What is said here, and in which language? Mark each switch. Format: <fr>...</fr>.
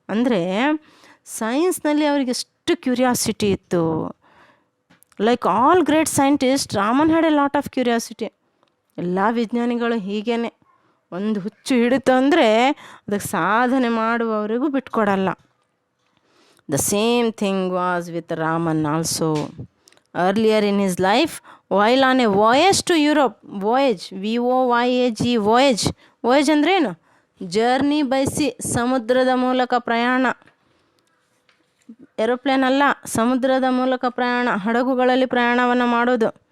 <kn>ಅಂದರೆ ಸೈನ್ಸ್ನಲ್ಲಿ ಅವರಿಗೆ ಎಷ್ಟು ಕ್ಯೂರಿಯಾಸಿಟಿ ಇತ್ತು.</kn> <en>Like all great scientist, Raman had a lot of curiosity.</en> <kn>ಎಲ್ಲ ವಿಜ್ಞಾನಿಗಳು ಹೀಗೇ, ಒಂದು ಹುಚ್ಚು ಹಿಡಿತು ಅಂದರೆ ಅದಕ್ಕೆ ಸಾಧನೆ ಮಾಡುವವರೆಗೂ ಬಿಟ್ಕೊಡಲ್ಲ.</kn> <en>The same thing was with Raman also. Earlier in his life, while on a voyage to Europe, voyage, VOYAG, voyage.</en> <kn>voyage ಅಂದ್ರೇನು?</kn> <en>journey by sea,</en> <kn>ಸಮುದ್ರದ ಮೂಲಕ ಪ್ರಯಾಣ. ಏರೋಪ್ಲೇನ್ ಅಲ್ಲ, ಸಮುದ್ರದ ಮೂಲಕ ಪ್ರಯಾಣ, ಹಡಗುಗಳಲ್ಲಿ ಪ್ರಯಾಣವನ್ನು ಮಾಡೋದು.</kn>